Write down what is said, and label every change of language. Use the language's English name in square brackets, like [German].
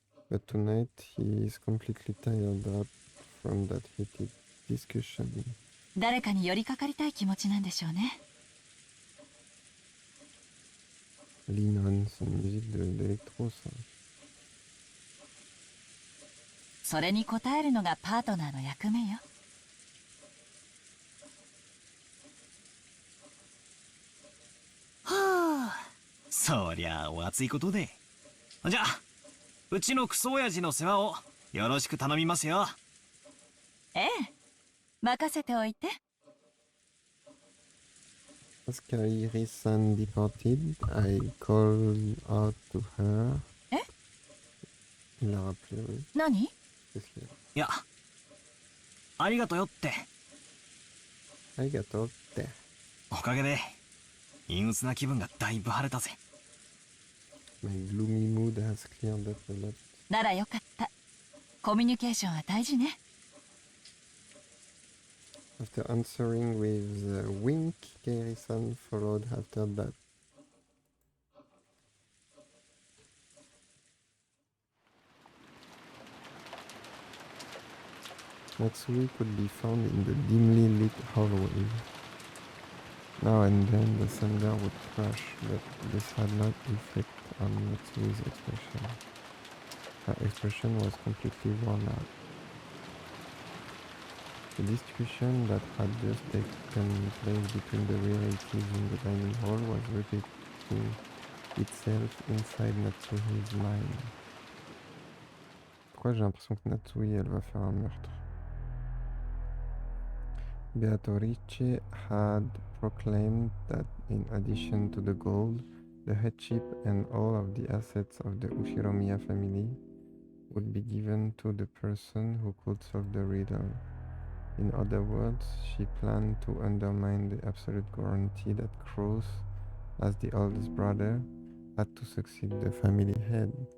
[English] But tonight he is completely tired out from that heated discussion. [Japanese] 誰かに寄りかかりたい気持ちなんでしょうね。 [French] Linon, c'est une musique d'électro, ça. [Japanese] それに応えるのがパートナーの役目よ。はあ。そりゃお熱いことで。じゃあうちのクソ親父の世話をよろしく頼みますよ。ええ、任せておいて。 [English] As Kairi-san departed, I called out to her. Eh? [French] Il l'a rappelé, oui. [Japanese] 何？ [French] Qu'est-ce qu'il y a? [Japanese] いやありがとよって。 Arigato te. おかげで陰鬱な気分がだいぶ晴れたぜ。 [English] My gloomy mood has cleared up a lot. [Japanese] ならよかった。コミュニケーションは大事ね。 [English] After answering with a wink, Kairi-san followed after that. Natsui could be found in the dimly lit hallway. Now and then the thunder would crash, but this had no effect on Natsui's expression. Her expression was completely worn out. The discussion that had just taken place between the relatives in the dining hall was repeating itself inside Natsui's mind. [French] Pourquoi j'ai l'impression que Natsui, elle va faire un meurtre? [English] Beatrice had proclaimed that in addition to the gold, the headship and all of the assets of the Ushiromiya family would be given to the person who could solve the riddle. In other words, she planned to undermine the absolute guarantee that Cross, as the oldest brother, had to succeed the family head.